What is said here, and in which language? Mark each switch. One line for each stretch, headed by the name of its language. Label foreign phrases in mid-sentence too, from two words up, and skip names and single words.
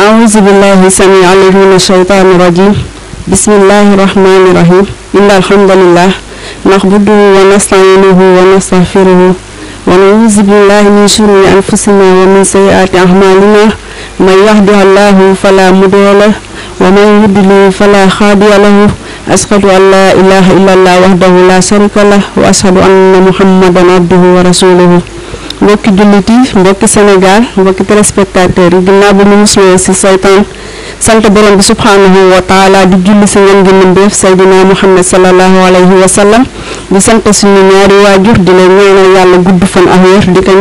Arabic: أعوذ بالله السميع العليم من الشيطان الرجيم بسم الله الرحمن الرحيم إن الحمد لله نعبده ونستعينه ونستغفره ونعوذ بالله من شرور أنفسنا ومن سيئات أعمالنا من يهده الله فلا مضل له ومن يضلل فلا هادي له أشهد أن لا إله إلا الله وحده لا شريك له وأشهد أن محمدا عبده ورسوله
Wolof: mbokki jullit yi mbokki Sénégal mbokki téléspectateurs yi ginnaaw bu ñu muslee ci saytaan sant borom bi
Arabic: سبحانه وتعالى
Wolof: di julli ci ngeen gi mbindeef Seydina Muhammad
Arabic: صلى الله عليه وسلم
Wolof: di sant suñu ñaari waajur di leen ñaanal yàlla gudd fan ak wér di ko